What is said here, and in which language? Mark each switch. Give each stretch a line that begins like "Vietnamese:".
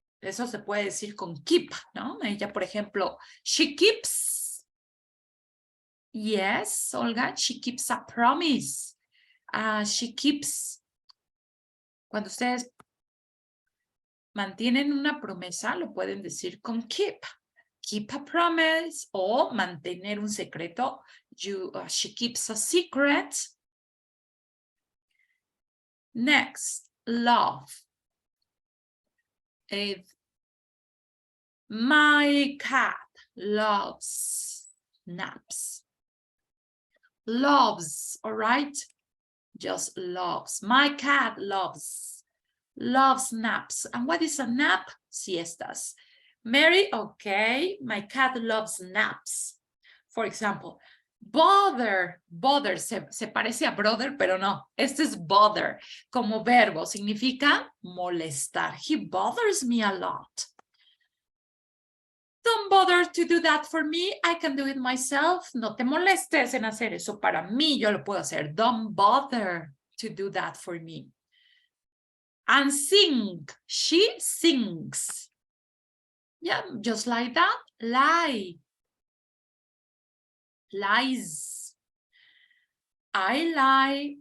Spanish: Eso se puede decir con keep, ¿no? Ella, por ejemplo,
English: she keeps. Yes, Olga, she keeps a promise. She keeps.
Spanish: Cuando ustedes mantienen una promesa, lo pueden decir con keep.
English: Keep a promise
Spanish: o mantener un secreto.
English: She keeps a secret. Next, love. My cat loves naps. Loves, all right? Just loves. My cat loves naps. And what is a nap?
Spanish: Siestas.
English: Mary, okay, my cat loves naps. For example,
Spanish: Bother, bother, se parece a brother, pero no. Este es bother. Como verbo, significa molestar.
English: He bothers me a lot. Don't bother to do that for me. I can do it myself.
Spanish: No te molestes en hacer eso para mí. Yo lo puedo hacer.
English: Don't bother to do that for me. And sing. She sings. Yeah, just like that. Lie. Lies. I lie.